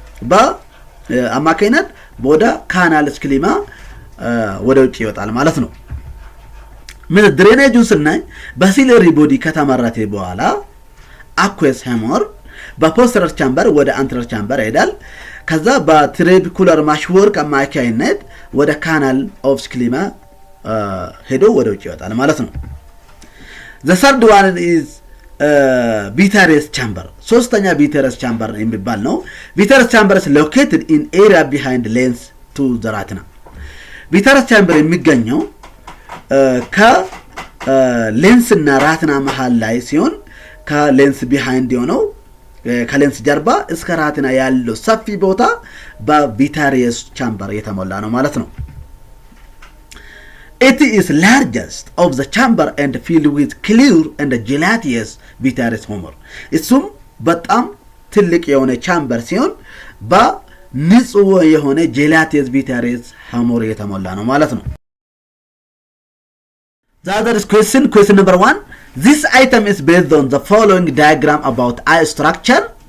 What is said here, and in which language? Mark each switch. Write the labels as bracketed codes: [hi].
[am] በአማካይነት ወደ ካናል ስክሊማ ወደ ውጭ ይወጣል ማለት ነው። ምን ድሬኔጁን ስናይ በሲለሪ ቦዲ ከተመረተ በኋላ aqueous humor በፖስተረር ቻምበር ወደ አንቴሪየር ቻምበር ይሄዳል ከዛ በትሬብኩላር ማሽወርክ አማካይነት ወደ ካናል ኦፍ ስክሊማ ሄዶ ወደ ውጭ ይወጣል ማለት ነው። [en] The third one is vitreous chamber. [am] ሶስተኛ vitreous chamber የሚባል ነው። [en] vitreous chamber is located in area behind lens to the retina. [am] vitreous chamber የሚገኘው ከሌንስ እና ራትና መሃል ላይ ሲሆን ከሌንስ behind የሆነው ከሌንስ ጀርባ እስከ ራትና ያለው ሰፊ ቦታ በvitreous chamber የተሞላ ነው ማለት ነው። [en] It is largest of the chamber and filled with clear and gelatinous vitreous humor. [am] እሱም በጣም ትልቅ የሆነ ቻምበር ሲሆን በንጹህ የሆነ gelatinous vitreous humor የተሞላ ነው ማለት ነው። [en] The other question number 1. This item is based on the following diagram about eye structure.